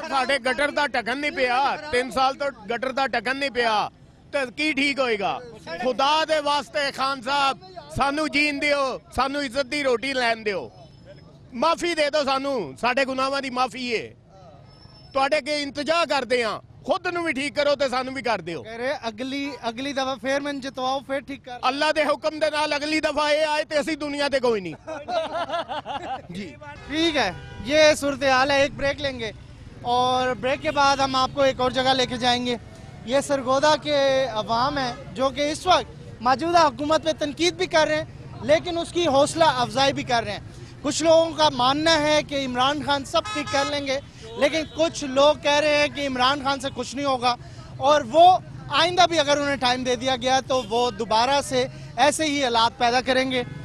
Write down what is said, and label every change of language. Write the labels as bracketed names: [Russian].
[Punjabi] ਸਾਡੇ ਗਟਰ ਦਾ ਢੱਕਣ ਨਹੀਂ ਪਿਆ, 3 ਸਾਲ ਤੋਂ ਗਟਰ ਦਾ ਢੱਕਣ ਨਹੀਂ ਪਿਆ ਤੇ ਕੀ ਠੀਕ ਹੋਏਗਾ? ਖੁਦਾ ਦੇ ਵਾਸਤੇ ਖਾਨ ਸਾਹਿਬ ਸਾਨੂੰ ਜੀਣ ਦਿਓ, ਸਾਨੂੰ ਇੱਜ਼ਤ ਦੀ ਰੋਟੀ ਲੈਣ ਦਿਓ, ਮਾਫੀ ਦੇ ਦਿਓ ਸਾਨੂੰ, ਸਾਡੇ ਗੁਨਾਹਾਂ ਦੀ ਮਾਫੀ ਏ। ਤੁਹਾਡੇ ਅੱਗੇ ਇੰਤਜ਼ਾਰ ਕਰਦੇ ਆ, खुद ਨੂੰ ਵੀ ਠੀਕ ਕਰੋ ਤੇ ਸਾਨੂੰ ਵੀ ਕਰ ਦਿਓ। [Hindi] कह रहे अगली दफा फिर मैं जितवाओ फिर ठीक कर। [Punjabi] ਅੱਲਾ ਦੇ ਹੁਕਮ ਦੇ ਨਾਲ ਅਗਲੀ ਦਫਾ ਇਹ ਆਏ ਤੇ ਅਸੀਂ ਦੁਨੀਆ ਤੇ ਕੋਈ ਨਹੀਂ। [Hindi] जी ठीक है, ये सूरत हाल है। एक ब्रेक लेंगे और ब्रेक के बाद हम आपको एक और जगह लेके जाएंगे। ये सरगोदा के अवाम है जो कि इस वक्त मौजूदा हुकूमत पे तनकीद भी कर रहे हैं, लेकिन उसकी हौसला अफजाई भी कर रहे हैं। कुछ लोगों का मानना है कि इमरान खान सब ठीक कर लेंगे, लेकिन कुछ लोग कह रहे हैं कि इमरान खान से कुछ नहीं होगा और वो आइंदा भी अगर उन्हें टाइम दे दिया गया तो वो दोबारा से ऐसे ही हालात पैदा करेंगे।